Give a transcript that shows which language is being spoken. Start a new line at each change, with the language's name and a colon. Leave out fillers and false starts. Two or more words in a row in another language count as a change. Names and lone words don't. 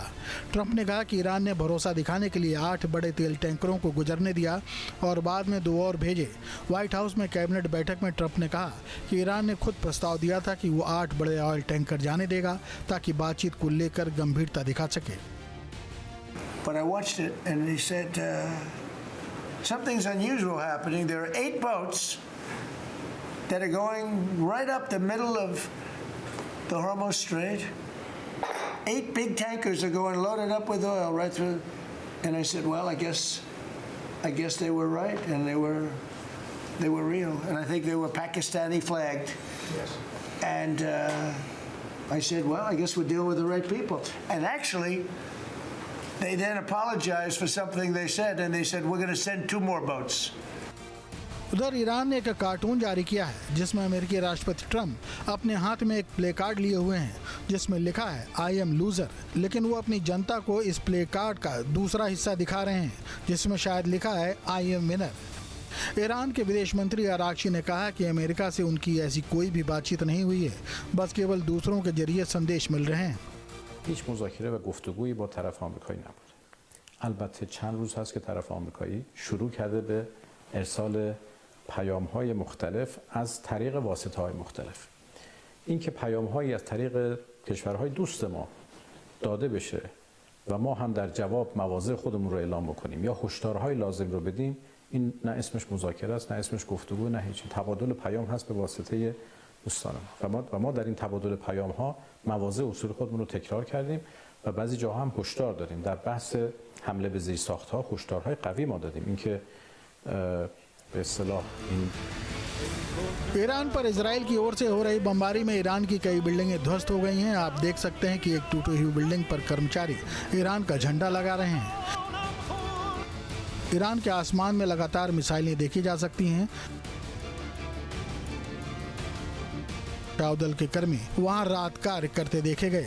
Hindi: ट्रंप ने कहा कि ईरान ने भरोसा दिखाने के लिए 8 बड़े तेल टैंकरों को गुजरने दिया और बाद में 2 और भेजे। व्हाइट हाउस में कैबिनेट बैठक में ट्रंप ने कहा कि ईरान ने खुद प्रस्ताव दिया था कि वो 8 बड़े
English: oil tanker
Hindi: जाने देगा ताकि बातचीत को लेकर गंभीरता दिखा सके।
English: But I watched it, and he said, something's unusual happening. There are 8 boats that are going right up the middle of the Hormuz Strait. 8 big tankers are going loaded up with oil right through. And I said, well, I guess they were right, and they were real. And I think they were Pakistani flagged. Yes. And I said, well, I guess we're dealing with the right people. And actually, they then apologized for something they said, and they said, we're going to send 2 more boats.
Hindi: उधर ईरान ने एक कार्टून जारी किया है जिसमें अमेरिकी राष्ट्रपति ट्रंप अपने हाथ में एक प्ले कार्ड लिए हुए हैं जिसमें लिखा है
English: I am loser,
Hindi: लेकिन वो अपनी जनता को इस प्ले कार्ड का दूसरा हिस्सा दिखा रहे हैं जिसमें शायद लिखा है
English: I am winner.
Hindi: ईरान के विदेश मंत्री आरागची ने कहा कि अमेरिका से उनकी ऐसी कोई भी बातचीत नहीं हुई है, बस केवल दूसरों के जरिए संदेश मिल रहे हैं।
Persian: هیچ مذاکره و گفتگویی با طرف آمریکایی نبود. البته چند روز هست که طرف آمریکایی شروع کرده به ارسال پیام‌های مختلف از طریق واسطه‌های مختلف. این که پیام‌هایی از طریق کشورهای دوست ما داده بشه و ما هم در جواب مواضع خودمون رو اعلام بکنیم یا هشدارهای لازم رو بدیم، این نه اسمش مذاکره است، نه اسمش گفتگو، نه هیچ. تبادل پیام هست به واسطه دوستان و ما در این تبادل پیام ها مواضع اصول خودمون رو تکرار کردیم و بعضی جاها هم هشدار دادیم. در بحث حمله به زیرساخت ها هشدارهای قوی ما دادیم. اینکه به اصطلاح این
Hindi: ईरान पर इजराइल की ओर से हो रही बमबारी में ईरान की कई बिल्डिंगें ध्वस्त हो गई हैं। आप देख सकते हैं कि एक टूटी हुई बिल्डिंग पर कर्मचारी ईरान का झंडा लगा रहे हैं। ईरान के आसमान में लगातार मिसाइलें देखी जा सकती हैं। बचाव दल के कर्मी वहां रात कार्य करते देखे गए।